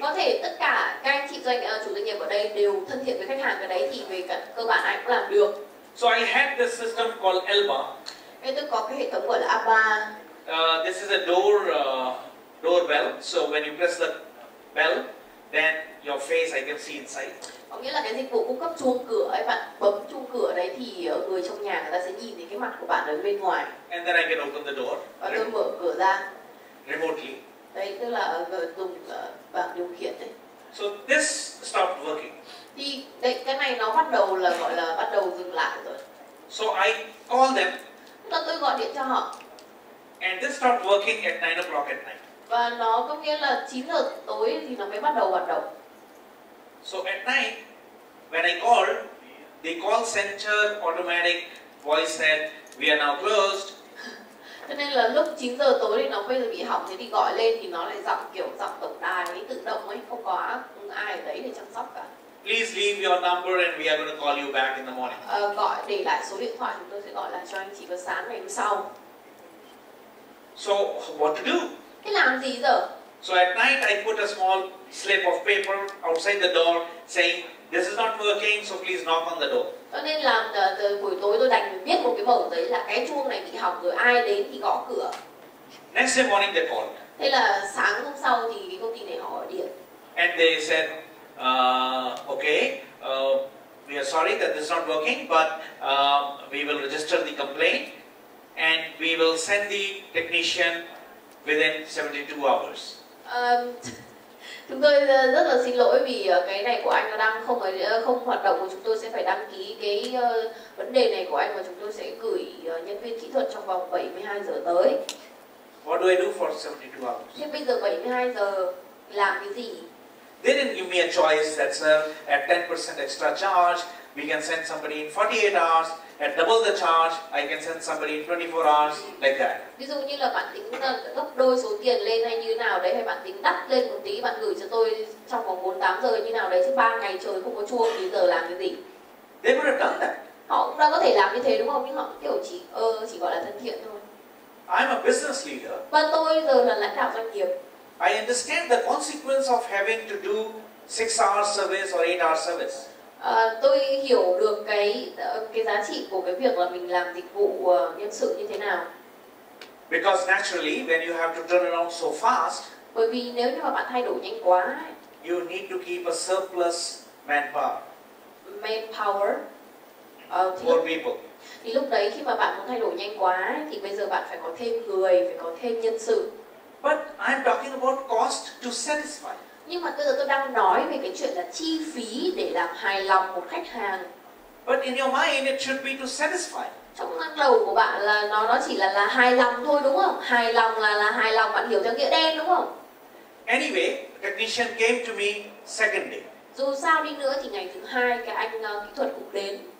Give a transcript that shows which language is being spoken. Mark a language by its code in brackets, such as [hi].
[vi] Có thể tất cả các anh chị chủ doanh nghiệp ở đây đều thân thiện với khách hàng, cái đấy thì về cả cơ bản ai cũng làm được. [en] So I had this system called ELBA. [vi] Tôi có cái hệ thống gọi là ABA. [en] This is a doorbell. So when you press the bell, then your face I can see inside. [vi] Có nghĩa là cái dịch vụ cung cấp chuông cửa ấy, bạn bấm chuông cửa đấy thì người trong nhà người ta sẽ nhìn thấy cái mặt của bạn ở bên ngoài. [en] And then I can open the door. [vi] Và tôi mở cửa ra. [en] Remotely. [vi] Đấy, tức là dùng bảng điều khiển đấy. [en] So this stopped working. [vi] Thì đấy, cái này nó bắt đầu là gọi là bắt đầu dừng lại rồi. [en] So I called them. [vi] Tức là tôi gọi điện cho họ. [en] And this stopped working at 9 o'clock at night. [vi] Và nó có nghĩa là 9 giờ tối thì nó mới bắt đầu hoạt động. [en] So at night, when I called, the call center automatic voice said, "We are now closed." [vi] Cho nên là lúc 9 giờ tối thì nó bây giờ bị hỏng, thế thì gọi lên thì nó lại giọng kiểu giọng tổng đài ấy, tự động ấy, không có ai ở đấy để chăm sóc cả. [en] Please leave your number and we are going to call you back in the morning. [vi] Gọi để lại số điện thoại, chúng tôi sẽ gọi lại cho anh chị vào sáng ngày hôm sau. [en] So what to do? [vi] Thế làm gì giờ? [en] So at night I put a small slip of paper outside the door saying, "This is not working, so please knock on the door." [vi] Cho nên là buổi tối tôi đành viết một cái mẩu giấy là cái chuông này bị hỏng rồi, ai đến thì gõ cửa. [en] Next day morning they called. [vi] Thế là sáng hôm sau thì cái công ty này họ gọi điện. [en] And they said, "Okay, we are sorry that this is not working, but we will register the complaint and we will send the technician within 72 hours." [vi] Chúng tôi rất là xin lỗi vì cái này của anh nó đang không hoạt động, và chúng tôi sẽ phải đăng ký cái vấn đề này của anh và chúng tôi sẽ gửi nhân viên kỹ thuật trong vòng 72 giờ tới. [en] What do I do for 72 hours? [vi] Thế bây giờ 72 giờ làm cái gì? [en] They didn't give me a choice that, sir, at 10% extra charge, we can send somebody in 48 hours. At double the charge, I can send somebody in 24 hours, like that. [vi] Ví dụ như là bạn tính gấp đôi số tiền lên hay như nào đấy, hay bạn tính đắt lên một tí, bạn gửi cho tôi trong vòng 48 giờ như nào đấy, chứ 3 ngày trời không có chuông thì giờ làm cái gì? [en] They would have done that. [vi] Họ cũng đã có thể làm như thế đúng không? Nhưng họ kiểu chỉ gọi là thân thiện thôi. [en] I'm a business leader. [vi] Và tôi giờ là lãnh đạo doanh nghiệp. [en] I understand the consequence of having to do 6-hour service or 8-hour service. [vi] Tôi hiểu được cái giá trị của cái việc là mình làm dịch vụ nhân sự như thế nào. [en] Because naturally, when you have to turn around so fast, [vi] bởi vì nếu như mà bạn thay đổi nhanh quá, [en] you need to keep a surplus manpower. More people. [vi] Thì lúc đấy khi mà bạn muốn thay đổi nhanh quá thì bây giờ bạn phải có thêm người, phải có thêm nhân sự. [en] But I'm talking about cost to satisfy. [vi] Nhưng mà bây giờ tôi đang nói về cái chuyện là chi phí để làm hài lòng một khách hàng. [en] But in your mind it should be to satisfy. [vi] Trong đầu của bạn là nó chỉ là hài lòng thôi đúng không? Hài lòng là hài lòng, bạn hiểu theo nghĩa đen đúng không? [en] Anyway, the technician came to me second day. [vi] Dù sao đi nữa thì ngày thứ hai cái anh kỹ thuật cũng đến.